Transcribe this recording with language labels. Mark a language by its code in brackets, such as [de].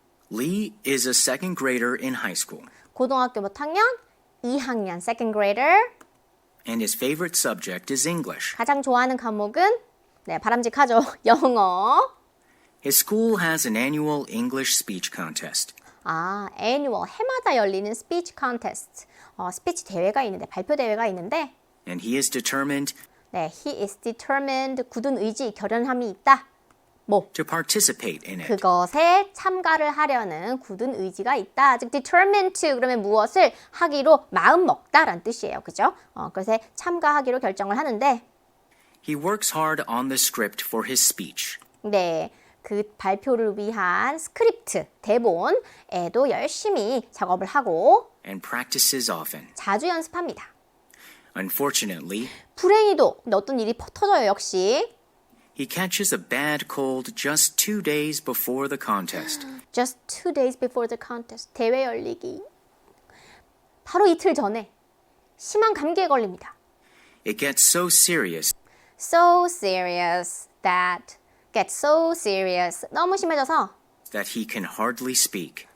[en] Lee is a second grader in high school, [ko] 고등학교 몇 학년? 2학년, [en] second grader. and his favorite subject is English. [ko] 가장 좋아하는 과목은? 네, 바람직하죠. 영어. [en] His school has an annual English speech contest. annual, [ko] 해마다 열리는 [en] speech contest. [ko] 스피치 대회가 있는데, 발표 대회가 있는데, [en] And he is determined [ko] 네, [en] he is determined, [ko] 굳은 의지, 결연함이 있다. 뭐? [en] to participate in it. [ko] 그것에 참가를 하려는 굳은 의지가 있다. 즉 [en] determined to [ko] 그러면 무엇을 하기로 마음 먹다라는 뜻이에요. 그죠? 그래서 참가하기로 결정을 하는데 [en] He works hard on the script for his speech. [ko] 네, 그 발표를 위한 스크립트, 대본에도 열심히 작업을 하고 [en] and practices often. [ko] 자주 연습합니다. [en] Unfortunately, [ko] 불행히도 어떤 일이 터져요. 역시 [en] he catches a bad cold just 2 days before the contest. Just 2 days before the contest. [ko] 대회 열리기. 바로 이틀 전에 심한 감기에 걸립니다. [en] It gets so serious So serious that gets so serious. [ko] 너무 심해져서 [en] that he can hardly speak.